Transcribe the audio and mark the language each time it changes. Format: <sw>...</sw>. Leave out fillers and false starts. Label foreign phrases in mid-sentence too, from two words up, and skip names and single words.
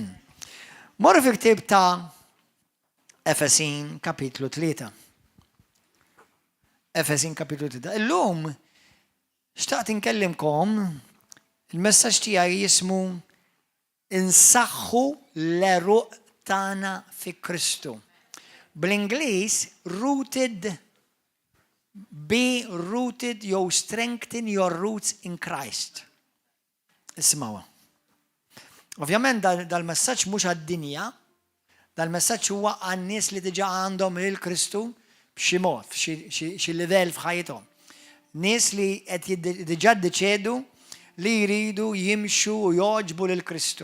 <mt>Morru fi ktieb ta' Efesin kapitlu 3. Efesin kapitlu 3. Illum xtaqt inkellimkom il-messaġġ tiegħi jismu insaħħu l-eruq tagħna fi Kristu.</mt> <en>Bl-Ingliż be rooted jew strengthen your roots in Christ.</en> <mt>Ismawha. Ovvjament dal-messaġġ mhux għad-dinja, dal-messaġġ huwa għan-nies li diġà għandhom il-Kristu b'xi mod, xi livell f'ħajjithom. Nies li qed diġà ddeċiedu li jridu jimxu u joġbu lil Kristu.</mt>